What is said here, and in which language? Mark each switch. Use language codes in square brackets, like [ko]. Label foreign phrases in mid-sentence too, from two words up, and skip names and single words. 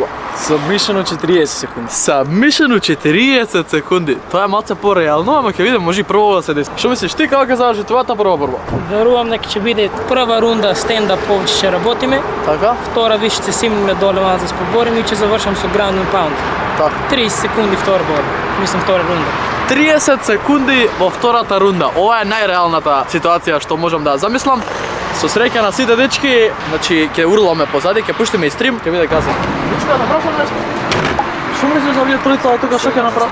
[mk] Сабмишено 40 секунди. Сабмишено 40 секунди. Тоа е малце пореално, ама ќе видиме, може и прво да се деси. Што мислиш ти како ќе заврши твојата прва борба? Верувам дека ќе биде прва рунда стендап, повеќе ќе работиме. Така? Втора више ќе симнеме доле малку да се побориме и ќе завршам со [en] ground and pound. [mk] Така. 30 секунди втора борба. Мислам втора рунда. 30 секунди во втората рунда. Ова е најреалната ситуација што можам да замислам. Со среќа на сите дечки, значи ќе урламе позади, ќе пуштиме и стрим, ќе биде газен. Дечка, направам нешто. Што мислиш за овие тројца тука што ќе направат?